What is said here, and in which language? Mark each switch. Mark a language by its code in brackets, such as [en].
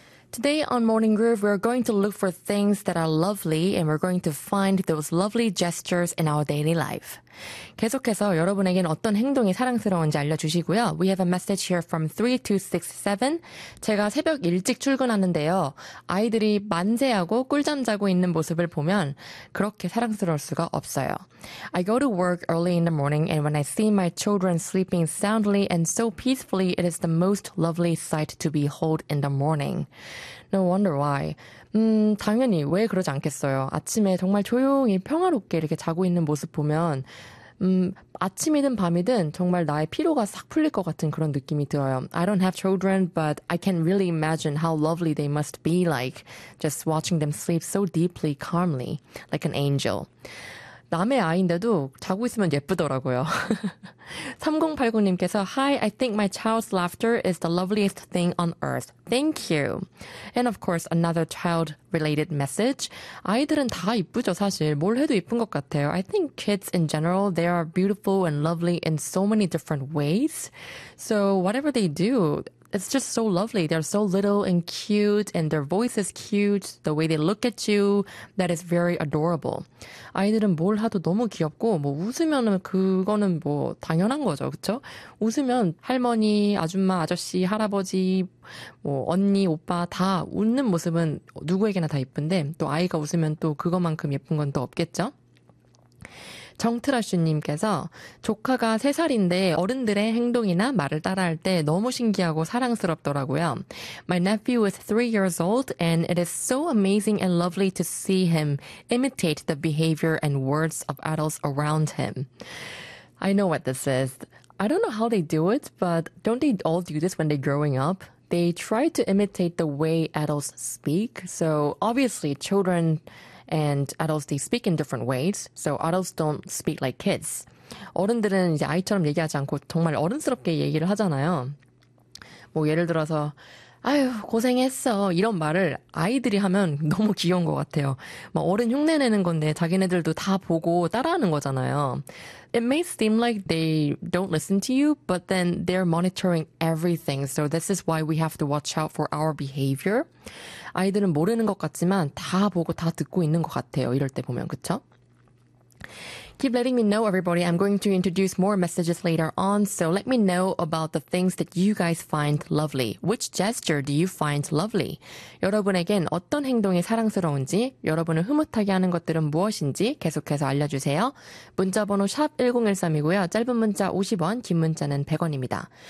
[en] Today on Morning Groove, we're going to look for things that are lovely and we're going to find those lovely gestures in our daily life. [ko] 계속해서 여러분에겐 어떤 행동이 사랑스러운지 알려주시고요. [en] We have a message here from 3267. [ko] 제가 새벽 일찍 출근하는데요. 아이들이 만세하고 꿀잠 자고 있는 모습을 보면 그렇게 사랑스러울 수가 없어요. [en] I go to work early in the morning and when I see my children sleeping soundly and so peacefully, it is the most lovely sight to behold in the morning. No wonder why. [ko] 당연히 왜 그러지 않겠어요. 아침에 정말 조용히 평화롭게 이렇게 자고 있는 모습 보면 아침이든 밤이든 정말 나의 피로가 싹 풀릴 것 같은 그런 느낌이 들어요. [en] I don't have children, but I can really imagine how lovely they must be like just watching them sleep so deeply, calmly, like an angel. [ko] 남의 아이인데도 자고 있으면 예쁘더라고요. [en] 3089님께서 Hi, I think my child's laughter is the loveliest thing on earth. Thank you. And of course, another child-related message. [ko] 아이들은 다 이쁘죠, 사실. 뭘 해도 이쁜 것 같아요. [en] I think kids in general, they are beautiful and lovely in so many different ways. So whatever they do, it's just so lovely. They're so little and cute, and their voice is cute. The way they look at you, that is very adorable. [ko] 아이들은 뭘 하도 너무 귀엽고, 뭐 웃으면은 그거는 뭐 당연한 거죠, 그쵸? 웃으면 할머니, 아줌마, 아저씨, 할아버지, 뭐 언니, 오빠 다 웃는 모습은 누구에게나 다 예쁜데, 또 아이가 웃으면 또 그것만큼 예쁜 건 또 없겠죠? 정트라슈님께서 조카가 3살인데 어른들의 행동이나 말을 따라할 때 너무 신기하고 사랑스럽더라고요. [en] My nephew is 3 years old and it is so amazing and lovely to see him imitate the behavior and words of adults around him. I know what this is. I don't know how they do it, but don't they all do this when they're growing up? They try to imitate the way adults speak. So obviously children and adults, they speak in different ways, so adults don't speak like kids. [ko] 어른들은 이제 아이처럼 얘기하지 않고 정말 어른스럽게 얘기를 하잖아요. 뭐 예를 들어서 아유 고생했어 이런 말을 아이들이 하면 너무 귀여운 것 같아요. 뭐 어른 흉내내는 건데 자기네들도 다 보고 따라하는 거잖아요. [en] It may seem like they don't listen to you, but then they're monitoring everything. So this is why we have to watch out for our behavior. [ko] 아이들은 모르는 것 같지만 다 보고 다 듣고 있는 것 같아요. 이럴 때 보면 그쵸? [en] Keep letting me know, everybody. I'm going to introduce more messages later on, so let me know about the things that you guys find lovely. Which gesture do you find lovely? [ko] 여러분에겐 어떤 행동이 사랑스러운지, 여러분을 흐뭇하게 하는 것들은 무엇인지 계속해서 알려주세요. 문자번호 샵1013이고요. 짧은 문자 50원, 긴 문자는 100원입니다.